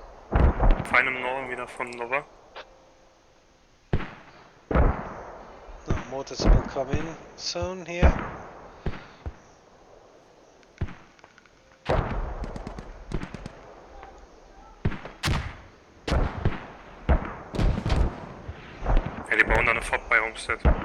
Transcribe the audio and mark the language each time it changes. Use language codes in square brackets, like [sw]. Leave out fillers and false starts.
[de] Fein im Norden wieder von Nova. [en] No, mortars will come in soon here. [de] Ja, die bauen da eine Fob bei Homestead.